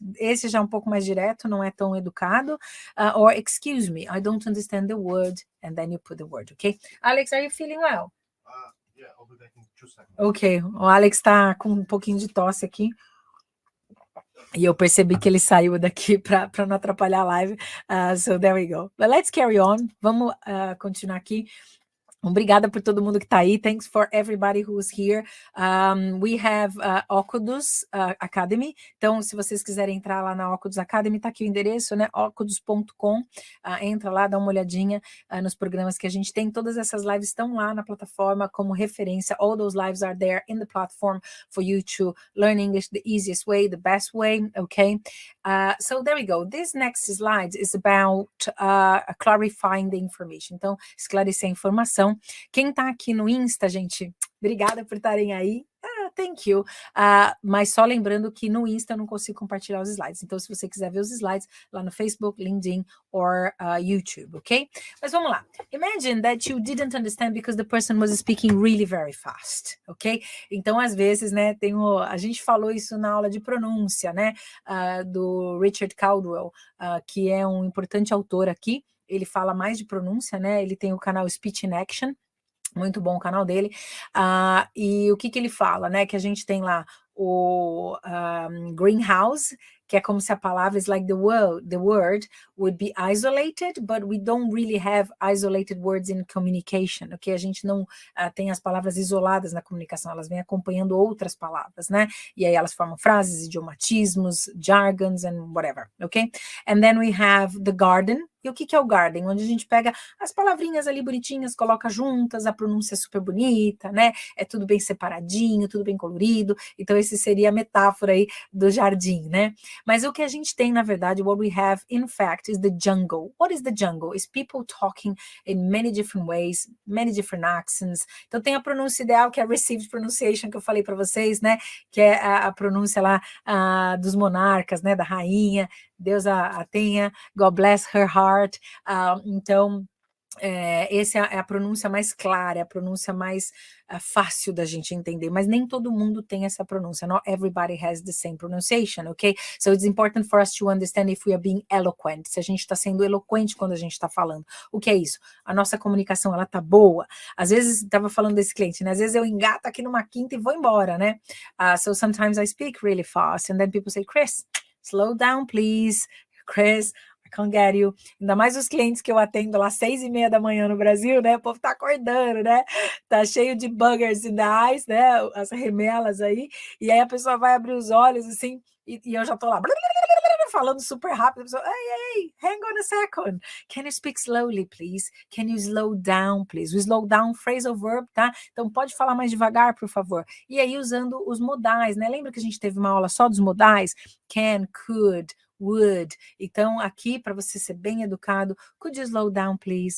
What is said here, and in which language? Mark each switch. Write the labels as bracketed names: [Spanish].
[Portuguese] Esse já é um pouco mais direto, não é tão educado. [English] Or excuse me, I don't understand the word. And then you put the word, okay? Alex, are you feeling well? Yeah, I'll be back in 2 seconds. [Portuguese] Ok, o Alex tá com um pouquinho de tosse aqui. E eu percebi que ele saiu daqui para não atrapalhar a live. [English] So there we go. But let's carry on. [Portuguese] Vamos continuar aqui. Obrigada por todo mundo que está aí. [English] Thanks for everybody who's here. We have Ocudus Academy. [Portuguese] Então, se vocês quiserem entrar lá na Ocudus Academy, está aqui o endereço, né? Ocudus.com. Entra lá, dá uma olhadinha nos programas que a gente tem. Todas essas lives estão lá na plataforma como referência. [English] All those lives are there in the platform for you to learn English the easiest way, the best way, okay? So there we go. This next slide is about clarifying the information. [Portuguese] Então, esclarecer a informação. Quem tá aqui no Insta, gente, obrigada por estarem aí. [English] Thank you. [Portuguese] Mas só lembrando que no Insta eu não consigo compartilhar os slides. Então, se você quiser ver os slides lá no Facebook, LinkedIn or YouTube, ok? Mas vamos lá. [English] Imagine that you didn't understand because the person was speaking really very fast, ok? [Portuguese] Então, às vezes, né, a gente falou isso na aula de pronúncia, né, do Richard Caldwell, que é um importante autor aqui. Ele fala mais de pronúncia, né? Ele tem o canal Speech in Action. Muito bom o canal dele. E o que ele fala, né? Que a gente tem lá o greenhouse, que é como se a palavra [English] is like the word would be isolated, but we don't really have isolated words in communication, ok? [Portuguese] A gente não tem as palavras isoladas na comunicação, elas vêm acompanhando outras palavras, né? E aí elas formam frases, idiomatismos, [English] jargons and whatever, [Portuguese] ok? [English] And then we have the garden. [Portuguese] E o que é o garden? Onde a gente pega as palavrinhas ali bonitinhas, coloca juntas, a pronúncia é super bonita, né? É tudo bem separadinho, tudo bem colorido. Então, esse seria a metáfora aí do jardim, né? Mas o que a gente tem, na verdade, [English] what we have, in fact, is the jungle. What is the jungle? It's people talking in many different ways, many different accents. [Portuguese] Então, tem a pronúncia ideal, que é a received pronunciation, que eu falei para vocês, né? Que é a pronúncia lá dos monarcas, né? Da rainha. Deus a tenha, [English] God bless her heart. [Portuguese] Então, essa é a pronúncia mais clara, é a pronúncia mais fácil da gente entender, mas nem todo mundo tem essa pronúncia. [English] Not everybody has the same pronunciation, okay? So it's important for us to understand if we are being eloquent, [Portuguese] se a gente está sendo eloquente quando a gente está falando. O que é isso? A nossa comunicação, ela tá boa. Às vezes, estava falando desse cliente, né? Às vezes eu engato aqui numa quinta e vou embora, né? [English] So sometimes I speak really fast, and then people say, Chris, slow down, please. Chris, I can't get you. [Portuguese] Ainda mais os clientes que eu atendo lá 6:30 da manhã no Brasil, né? O povo tá acordando, né? Tá cheio de [English] buggers in the eyes, [Portuguese] né? As remelas aí. E aí a pessoa vai abrir os olhos, assim, e eu já tô lá falando super rápido. A pessoa, [English] hey, hang on a second. Can you speak slowly, please? Can you slow down, please? O slow down, phrasal verb, tá? [Portuguese] Então pode falar mais devagar, por favor. E aí usando os modais, né? Lembra que a gente teve uma aula só dos modais? Can, could, would. Então, aqui, para você ser bem educado, [English] could you slow down, please?